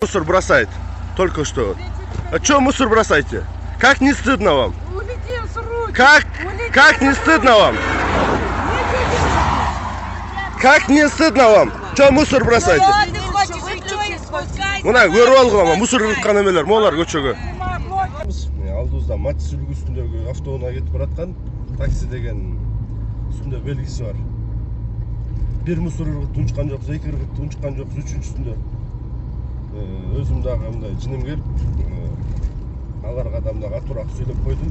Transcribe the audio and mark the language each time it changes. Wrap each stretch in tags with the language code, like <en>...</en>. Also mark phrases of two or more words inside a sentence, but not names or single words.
<ru>Мусор бросает. Только что. А что мусор бросаете? Как не стыдно вам? Как не стыдно вам? Как не стыдно вам? Что мусор бросаете?</ru> <ky>Мына көрүп алгыла мусор кырткан эмелер, молар көчөгө. Алдыбызда Матис үлгүсүндөгү автоунаа кетип бараткан такси деген үстүндө белгиси бар. Бир мусор ыргыт унчкан жок, эки ыргыт унчкан жок, үчүнчүсүндө өзүм дагы мындай жиним келип, аларга адамдарга турак сүйлөп койдум.</ky>